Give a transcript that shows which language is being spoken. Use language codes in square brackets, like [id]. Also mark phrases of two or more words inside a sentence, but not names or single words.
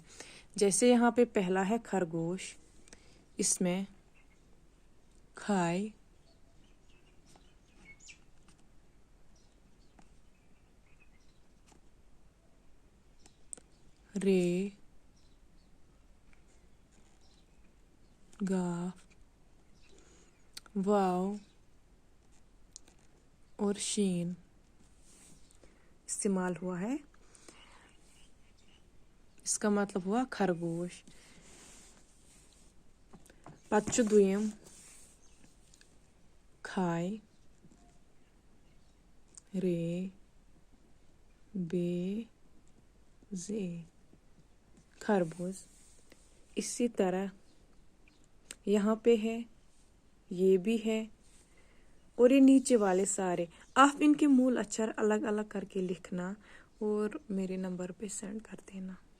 [ur] جیسے یہاں پہ پہلا ہے خرگوش، اس میں کھائے، رے، گاف، واو اور شین استعمال ہوا ہے. اس کا مطلب ہوا خرگوش. [ks] پتہٕ چھُ دوٚیِم کھاے، رے، بے، زے، خربوز. [ur] اسی طرح یہاں پہ ہے، یہ بھی ہے اور یہ نیچے والے سارے. آپ ان کے مول اچر الگ الگ کر کے لکھنا اور میرے نمبر پہ سینڈ کر دینا.